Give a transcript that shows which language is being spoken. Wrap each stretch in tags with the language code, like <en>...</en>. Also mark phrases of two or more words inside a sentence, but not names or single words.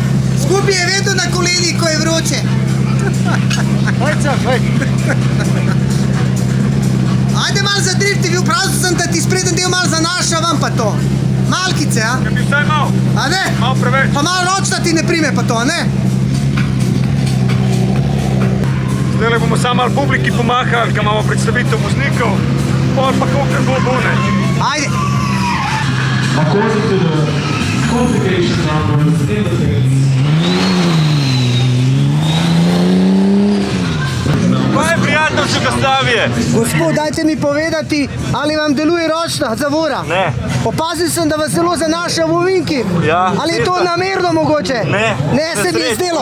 <sl>Skupaj je vedno na koleni, ko je vroče. Ajde malo za drifti, vprašal sem, da ti spreden del malo zanašavam pa to. Malkice, a? Bi vsaj mal, A ne? mal preveč. Pa malo ročna ti ne prime pa to, a ne? Zdajle bomo samo malo publiki pomahali, ko imamo predstavitev voznikov, pol pa kolikor bo ne. Ajde.</sl> <en>According to the qualification numbers in the pits.</en> <sl>Kaj je prijatelj Jugoslavije? Gospod, dajte mi povedati, ali vam deluje ročna zavora? Ne. Opazil sem, da vas zelo zanaša v ovinkih. Ja. Ali je to namerno mogoče? Ne. Ne, se mi je zdelo.</sl>